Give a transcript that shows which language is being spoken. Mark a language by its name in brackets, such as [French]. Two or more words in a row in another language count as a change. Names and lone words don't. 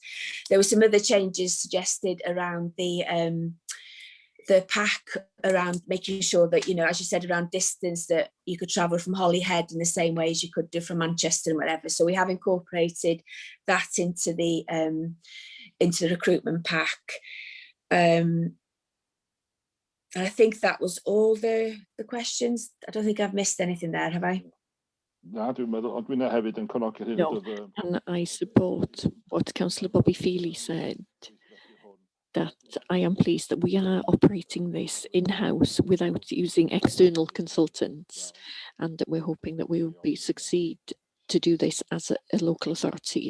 [English] There were some other changes suggested around the pack, around making sure that, you know, as you said, around distance, that you could travel from Holyhead in the same way as you could do from Manchester and whatever. So we have incorporated that into the recruitment pack. And I think that was all the questions. I don't think I've missed anything there, have I? [Welsh] Na, dwi'n meddwl, ond dwi'n hefyd yn cynnig hyn. [English] No, and I support what Councillor Bobby Feely said, that I am pleased that we are operating this in-house without using external consultants, and that we're hoping that we will succeed to do this as a local authority.